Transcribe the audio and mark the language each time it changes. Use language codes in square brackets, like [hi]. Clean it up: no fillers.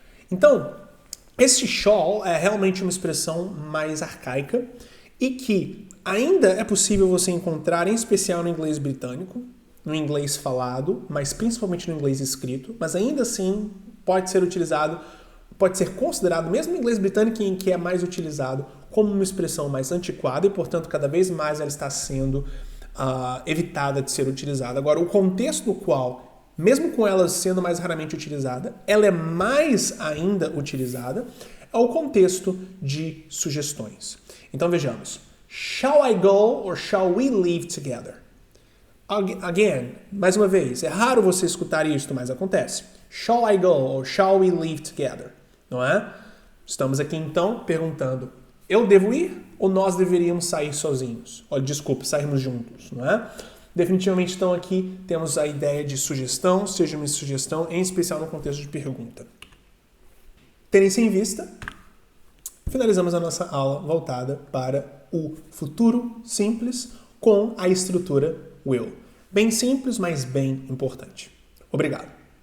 [pt] Então, este shall é realmente uma expressão mais arcaica e que ainda é possível você encontrar, em especial no inglês britânico, no inglês falado, mas principalmente no inglês escrito, mas ainda assim pode ser utilizado, pode ser considerado, mesmo no inglês britânico em que é mais utilizado, como uma expressão mais antiquada e, portanto, cada vez mais ela está sendo evitada de ser utilizada. Agora, o contexto no qual, mesmo com ela sendo mais raramente utilizada, ela é mais ainda utilizada, é o contexto de sugestões. Então, vejamos. [en] Shall I go or shall we leave together? [pt] Again, mais uma vez, é raro você escutar isso, mas acontece. [en] Shall I go or shall we leave together? [pt] Não é? Estamos aqui, então, perguntando, eu devo ir ou nós deveríamos sair sozinhos? Olha, desculpa, sairmos juntos, não é? Definitivamente, então, aqui temos a ideia de sugestão, seja uma sugestão, em especial no contexto de pergunta. Tendo isso em vista, finalizamos a nossa aula voltada para o futuro simples com a estrutura will. Bem simples, mas bem importante. Obrigado.